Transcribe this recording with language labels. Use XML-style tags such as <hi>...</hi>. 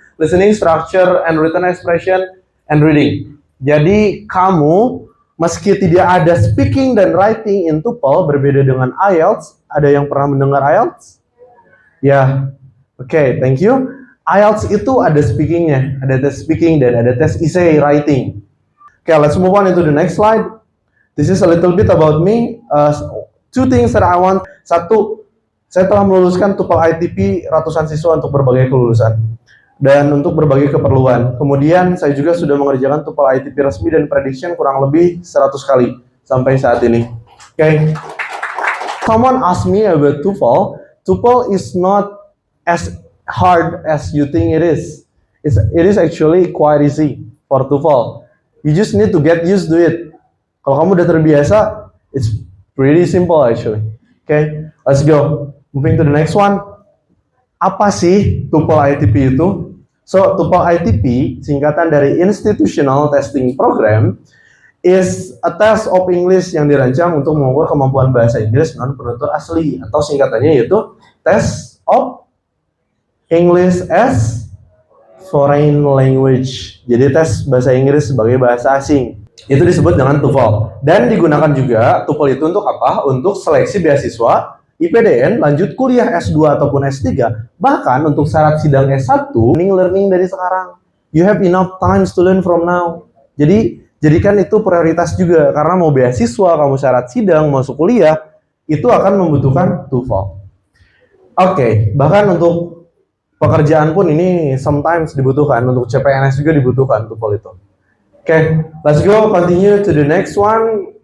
<en>Listening, structure, and written expression, and reading.</en> <id>Jadi kamu meski tidak ada speaking dan writing in TOEFL berbeda dengan IELTS. Ada yang pernah mendengar IELTS? Ya, oke, thank you. IELTS itu ada speakingnya, ada tes speaking dan ada tes essay writing.</id> <en>Okay, let's move on into the next slide. This is a little bit about me. Two things that I want.</en> <id>Satu, saya telah meluluskan TOEFL ITP ratusan siswa untuk berbagai kelulusan dan untuk berbagai keperluan. Kemudian saya juga sudah mengerjakan TOEFL ITP resmi dan prediction kurang lebih 100 kali sampai saat ini. Okay.</id> <en>Someone asked me about TOEFL. TOEFL is not as hard as you think it is. It is actually quite easy for TOEFL. You just need to get used to it.</en> <id>Kalau kamu udah terbiasa, it's pretty simple actually.</id> <en>Okay, let's go. Moving to the next one. Apa sih TOEFL ITP itu?</en> <id>So, TOEFL ITP, singkatan dari Institutional Testing Program, is a test of English yang dirancang untuk mengukur kemampuan bahasa Inggris non-penutur asli, atau singkatannya yaitu Test of English as Foreign Language. Jadi tes bahasa Inggris sebagai bahasa asing. Itu disebut dengan TOEFL. Dan digunakan juga TOEFL itu untuk apa? Untuk seleksi beasiswa, IPDN, lanjut kuliah S2 ataupun S3. Bahkan untuk syarat sidang S1, learning dari sekarang.</id> <en>You have enough times to learn from now.</en> <id>Jadi, jadikan itu prioritas juga. Karena mau beasiswa, kamu syarat sidang, masuk kuliah, itu akan membutuhkan TOEFL. Oke, bahkan untuk pekerjaan pun ini sometimes dibutuhkan. Untuk CPNS juga dibutuhkan TOEFL itu.</id> <en>Oke, let's go continue to the next one.</en>